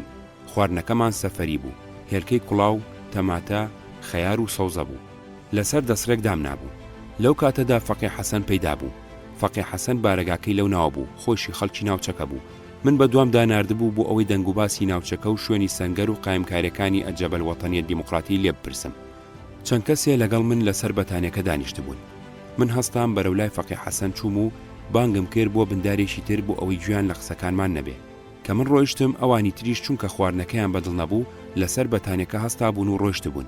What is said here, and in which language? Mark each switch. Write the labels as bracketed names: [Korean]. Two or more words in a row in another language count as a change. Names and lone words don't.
[Central Kurdish] خواردنەکەمان سەفەری بوو. هێلکەی کوڵاو، تەماتە، خەیار و سەوزە بوو. لەسەر دەسڕێک دام نابوو. لەو کاتەدا فەقێ حەسەن پەیدا بوو. فەقێ حەسەن بارەگاکەی لەو ناوە بوو، خۆشی خەڵکی ناوچەکە بوو. من بە دوامدا ناردبوو بۆ ئەوەی دەنگ و باسی ناوچەکە و شوێنی سەنگەر و قایمکاریەکانی الجبهة الوطنية الديمقراطية لێ بپرسم. چەند کەسێ لەگەڵ من لەسەر بەتانیەکە دانیشت بوون. من هەستام بەرەو لای فەقێ حەسەن چووم و بانگم کرد بۆ بندارێکی تر بۆ ئەوەی گویان لە قسەکانمان نەبێ. کە من ڕۆیشتم، ئەوانی تریش چونکە خواردنەکەیان بەدڵ نەبوو لەسەر بەتانیەکە هەستا بوون و ڕۆیشت بوون.